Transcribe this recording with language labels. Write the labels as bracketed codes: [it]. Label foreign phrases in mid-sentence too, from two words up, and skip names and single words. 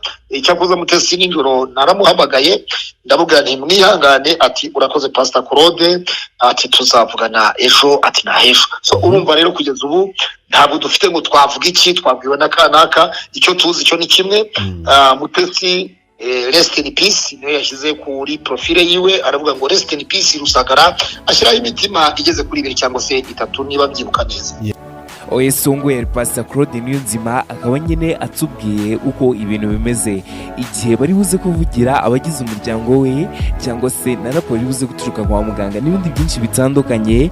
[rw] Icyakoze Mutesi nijoro naramuhamagaye ndamubwira nti mwihangane, ati urakoze Pastor Claude, ati tuzavugana ejo, ati na ejo. So urumva rero kugeza ubu ntabwo dufite ngo twavuga iki, twabwiwe na kanaka. Icyo tuzi cyo ni kimwe, Mutesi [en] rest in peace [rw] niyo yashyize kuri profile yiwe, aravuga ngo [en] rest in peace [rw] Rusagara, ashyiraho imitima igeze kuri 2 cyangwa se 3 niba byibuka neza. Oyesongwe Pastor Claude Niyonzima akaba nyine atubwiye uko ibintu bimeze igihe bari buze kuvugira abagize umuryango we, cyangwa se na raporo buze guturuka kwa muganga n'ibindi byinshi bitandukanye.